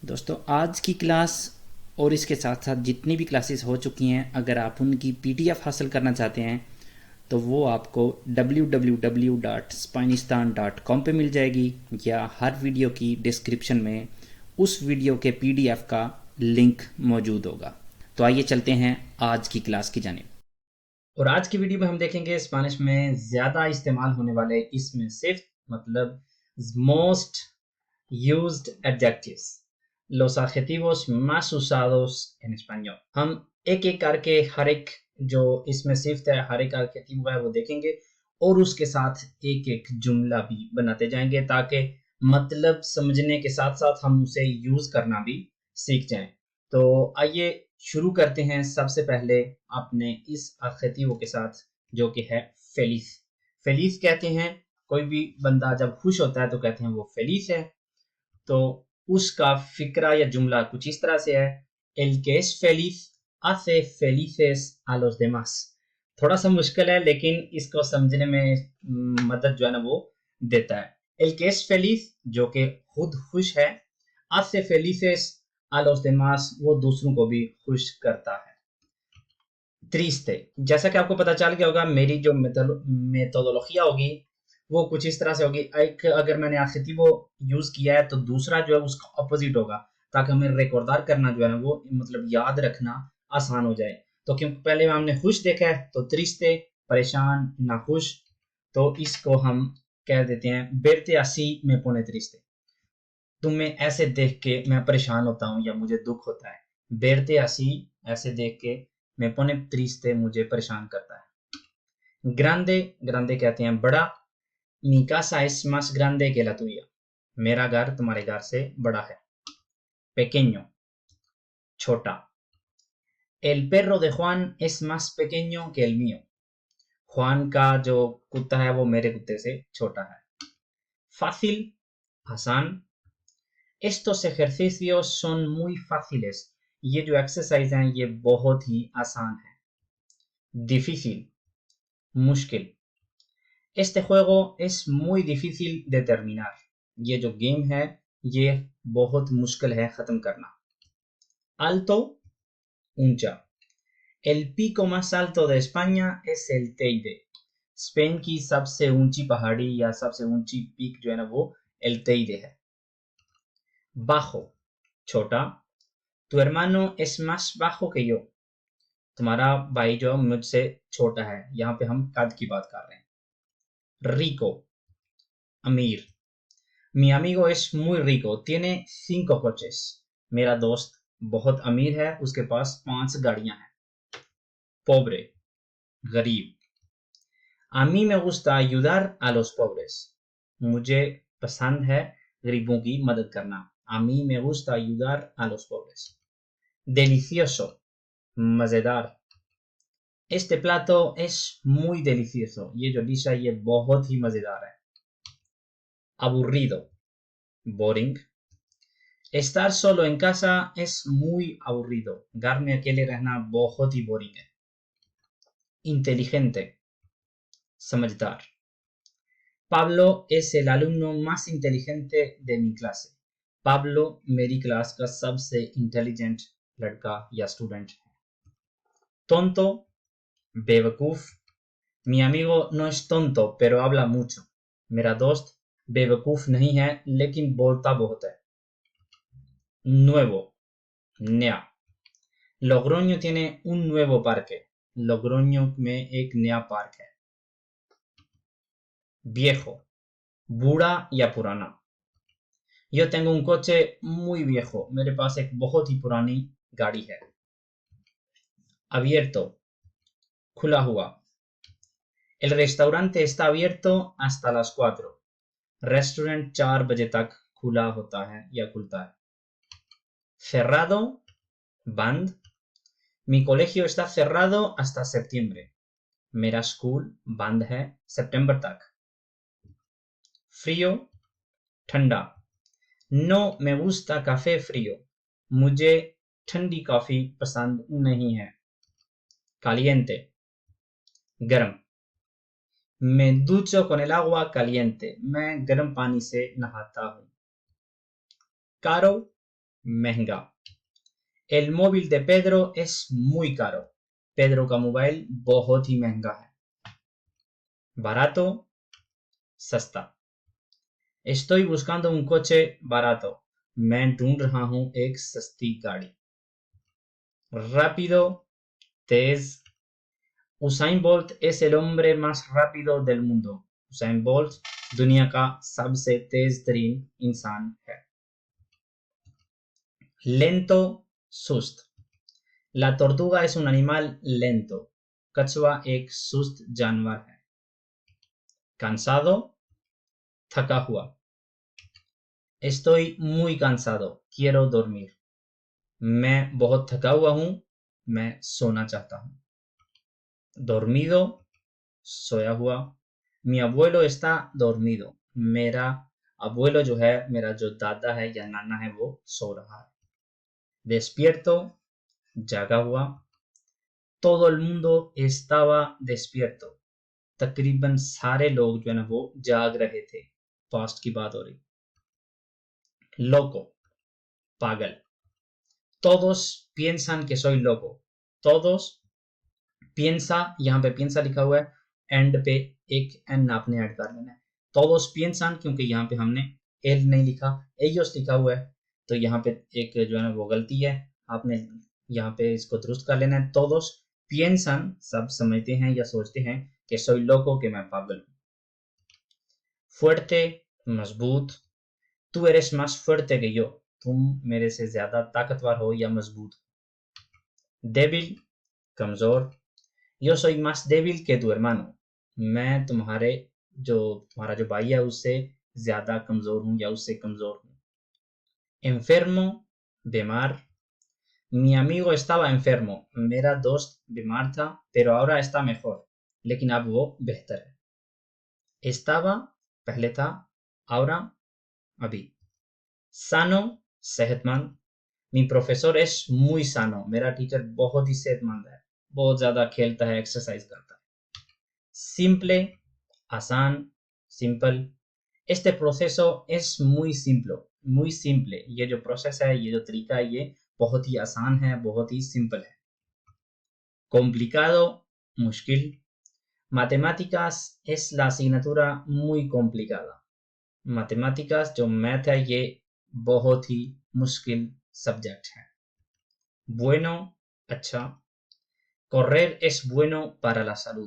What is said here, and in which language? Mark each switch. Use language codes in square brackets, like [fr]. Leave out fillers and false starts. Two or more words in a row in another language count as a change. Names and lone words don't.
[hi] दोस्तों, आज की क्लास और इसके साथ साथ जितनी भी क्लासेस हो चुकी हैं, अगर आप उनकी पीडीएफ हासिल करना चाहते हैं तो वो आपको www.spanistan.com पे मिल जाएगी या हर वीडियो की डिस्क्रिप्शन में उस वीडियो के पीडीएफ का लिंक मौजूद होगा। तो आइए चलते हैं आज की क्लास की जानिब। और आज की वीडियो में हम देखेंगे स्पेनिश में ज़्यादा इस्तेमाल होने वाले इसमें सिर्फ मतलब [en] most used adjectives, [es] los adjetivos más usados en español। [hi] हम एक एक करके हर एक जो इसमें सिर्फ है, हर एक एडजेक्टिव है वो देखेंगे और उसके साथ एक एक जुमला भी बनाते जाएंगे ताकि मतलब समझने के साथ साथ हम उसे यूज करना भी सीख जाएं। तो आइए शुरू करते हैं। सबसे पहले आपने इस एडजेक्टिव के साथ जो कि है फेलिस। फेलिस कहते हैं, कोई भी बंदा जब खुश होता है तो कहते हैं वो फेलिस है। तो उसका फिक्रा या जुमला कुछ इस तरह से है, [es] el que es feliz hace felices a los demás। [hi] थोड़ा सा मुश्किल है लेकिन इसको समझने में मदद जो है ना वो देता है। [es] el que es feliz [hi] जो कि खुद खुश है, [es] hace felices a los demás [hi] वो दूसरों को भी खुश करता है। ट्रिस्टे, जैसा कि आपको पता चल गया होगा, मेरी जो मेथोडोलॉजिया होगी वो कुछ इस तरह से होगी। एक अगर मैंने एडजेक्टिव यूज किया है तो दूसरा जो है उसका ऑपोजिट होगा ताकि हमें रिकॉर्डार करना जो है ना वो मतलब याद रखना आसान हो जाए। तो क्योंकि पहले हमने खुश देखा है तो ट्रिस्टे परेशान, नाखुश, तो इसको हम कह देते हैं [es] verte así me pone triste. [hi] तुम्हें ऐसे देख के मैं परेशान होता हूँ या मुझे दुख होता है। [es] verte así [hi] ऐसे देख के, [es] me pone triste [hi] मुझे परेशान करता है। ग्रांडे, ग्रांडे कहते हैं बड़ा। [es] Mi casa es más grande que la tuya। [hi] मेरा घर तुम्हारे घर से बड़ा है। Pequeño, छोटा। [es] El perro de Juan es más pequeño que el mío। [hi] Juan का जो कुत्ता है वो मेरे कुत्ते से छोटा है। Fácil, आसान। [es] Estos ejercicios son muy fáciles। [hi] ये जो एक्सरसाइज हैं ये बहुत ही आसान है। Difícil, मुश्किल। [es] Este juego es muy difícil de terminar। [hi] ये जो गेम है ये बहुत मुश्किल है खत्म करना। Alto, ऊंचा। [es] El pico más alto de España es el Teide। [hi] स्पेन की सबसे ऊंची पहाड़ी या सबसे ऊंची पीक जो है ना वो [es] El Teide [hi] है। Bajo, छोटा। [es] Tu hermano es más bajo que yo। [hi] तुम्हारा भाई जो मुझसे छोटा है, यहाँ पे हम कद की बात कर रहे हैं। Rico, अमीर। [es] Mi amigo es muy rico, tiene 5 coches। [hi] मेरा दोस्त बहुत अमीर है, उसके पास 5 गाड़ियां हैं। Pobre, गरीब। [es] A mí me gusta ayudar a los pobres। [hi] मुझे पसंद है गरीबों की मदद करना। [es] A mí me gusta ayudar a los pobres। [hi] Delicioso, मजेदार। [es] Este plato es muy delicioso। [hi] ये जो डिश है ये बहुत ही मजेदार है। [es] Aburrido, boring। Estar solo en casa es muy aburrido। [hi] घर में अकेले रहना बहुत ही बोरिंग है। Inteligente, समझदार। [es] Pablo es el alumno más inteligente de mi clase। [hi] Pablo मेरी क्लास का सबसे इंटेलिजेंट लड़का या स्टूडेंट है। Tonto, बेवकूफ। [es] Mi amigo no es tonto pero habla mucho। [hi] मेरा दोस्त बेवकूफ नहीं है लेकिन बोलता बहुत है। Nuevo, नया। [es] Logroño tiene un nuevo parque। [hi] Logroño में एक नया पार्क है। Viejo, बूढ़ा या पुराना। [es] Yo tengo un coche muy viejo। [hi] मेरे पास एक बहुत ही पुरानी गाड़ी है। Abierto, खुला हुआ। [es] El restaurante está abierto hasta las 4। [hi] रेस्टोरेंट 4 बजे तक खुला होता है या खुलता है। Cerrado, बंद। [es] Mi colegio está cerrado hasta septiembre। [hi] मेरा स्कूल बंद है सितंबर तक। Frío, ठंडा। [es] No me gusta café frío। [hi] मुझे ठंडी कॉफी पसंद नहीं है। Caliente, गर्म। [es] Me ducho con el agua caliente. [hi] मैं गर्म पानी से नहाता हूँ. Caro, महंगा. [es] El móvil de Pedro es muy caro. [hi] Pedro का मोबाइल बहुत ही महंगा है. Barato, सस्ता. [es] Estoy buscando un coche barato. [hi] मैं ढूंढ रहा हूं एक सस्ती गाड़ी. Rápido, तेज. [es] Usain Bolt es el hombre más rápido del mundo. [hi] Usain Bolt दुनिया का सबसे तेज तरीन इंसान है. Lento, सुस्त. [es] La tortuga es un animal lento. [hi] कछुआ एक सुस्त जानवर है. Cansado, थका हुआ. [es] Estoy muy cansado. Quiero dormir. [hi] मैं बहुत थका हुआ हूं. मैं सोना चाहता हूं. Dormido, सोया हुआ. [es] Mi abuelo está dormido. [hi] मेरा abuelo जो है, मेरा जो दादा है या नाना है, वो सो रहा है. Despierto, जागा हुआ. [es] Todo el mundo estaba despierto. [hi] तकरीबन सारे लोग जो है ना वो जाग रहे थे. पास्ट की बात हो रही. Loco, पागल. [es] Todos piensan que soy loco. Todos piensa, [hi] यहाँ पे piensa लिखा हुआ है, एंड पे एक एन आपने ऐड कर लेना है. [es] Todos piensan, [hi] क्योंकि यहाँ पे हमने एल नहीं लिखा, ellos लिखा हुआ है, तो यहाँ पे एक जो है ना वो गलती है, आपने यहाँ पे इसको दुरुस्त कर लेना है. [es] Todos piensan, [hi] सब समझते हैं या सोचते हैं कि [es] soy loco, [hi] कि मैं पागल हूँ. Fuerte, मजबूत. [es] Tú eres más fuerte que yo. [hi] तुम मेरे से ज्यादा ताकतवर हो या मजबूत हो. Débil, कमजोर. [es] Yo soy más débil que tu hermano. [hi] मैं तुम्हारा जो भाई है उससे ज्यादा कमजोर हूं या उससे कमजोर हूं. Enfermo, बीमार. [es] Mi amigo estaba enfermo. [hi] मेरा दोस्त बीमार था, [es] pero ahora está mejor. [hi] लेकिन अब वो बेहतर है. Estaba, पहले था. Ahora, अभी. Sano, सेहतमंद. [es] Mi profesor es muy sano. [hi] मेरा टीचर बहुत ही सेहतमंद है, बहुत ज्यादा खेलता है, एक्सरसाइज करता है. Simple, आसान, [es] simple. Este proceso es muy simple. Muy simple. [hi] ये जो प्रोसेस है, ये जो तरीका है, ये बहुत ही आसान है, बहुत ही सिंपल है. Complicado, मुश्किल. [es] Matemáticas es la asignatura muy complicada. [hi] Matemáticas जो मैथ है, ये बहुत ही मुश्किल सब्जेक्ट है. Bueno, अच्छा. [es] Correr es bueno para la salud.